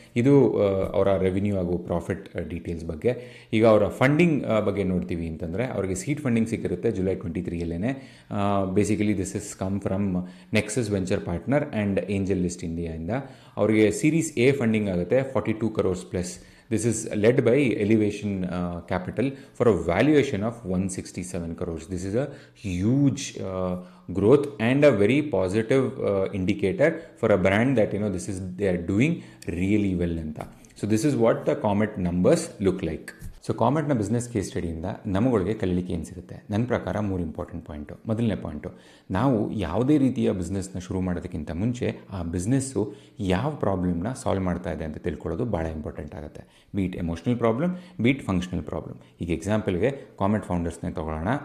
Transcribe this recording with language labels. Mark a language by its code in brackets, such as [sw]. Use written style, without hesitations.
[kn] ಇದು ಅವರ ರೆವಿನ್ಯೂ ಹಾಗೂ ಪ್ರಾಫಿಟ್ ಡೀಟೇಲ್ಸ್ ಬಗ್ಗೆ. ಈಗ ಅವರ ಫಂಡಿಂಗ್ ಬಗ್ಗೆ ನೋಡ್ತೀವಿ ಅಂತಂದರೆ ಅವರಿಗೆ seed funding ಸಿಕ್ಕಿರುತ್ತೆ July 23 [en] basically this is come from Nexus Venture Partner [kn] and angel list ಇಂಡಿಯಾಯಿಂದ. ಅವರಿಗೆ ಸೀರೀಸ್ ಎ ಫಂಡಿಂಗ್ ಆಗುತ್ತೆ 42 crores plus. [en] This is led by Elevation Capital for a valuation of 167 crores. This is a huge growth and a very positive indicator for a brand that they are doing really well anta. So this is what the Comet numbers look like. [kn] So ಕಾಮೆಟ್ನ business case ಸ್ಟಡಿಯಿಂದ ನಮಗಳಿಗೆ ಕಲೀಲಿಕ್ಕೆ ಏನು ಸಿಗುತ್ತೆ? ನನ್ನ ಪ್ರಕಾರ 3 important point. ಮೊದಲನೇ point, ನಾವು ಯಾವುದೇ ರೀತಿಯ ಬಿಸ್ನೆಸ್ನ ಶುರು ಮಾಡೋದಕ್ಕಿಂತ ಮುಂಚೆ ಆ ಬಿಸ್ನೆಸ್ಸು ಯಾವ ಪ್ರಾಬ್ಲಮ್ನ ಸಾಲ್ವ್ ಮಾಡ್ತಾ ಇದೆ ಅಂತ ತಿಳ್ಕೊಳ್ಳೋದು ಭಾಳ ಇಂಪಾರ್ಟೆಂಟ್ ಆಗುತ್ತೆ. Beet emotional problem, beet functional problem. ಈಗ ಎಕ್ಸಾಂಪಲ್ಗೆ ಕಾಮೆಟ್ ಫೌಂಡರ್ಸ್ನೇ ತೊಗೊಳ್ಳೋಣ.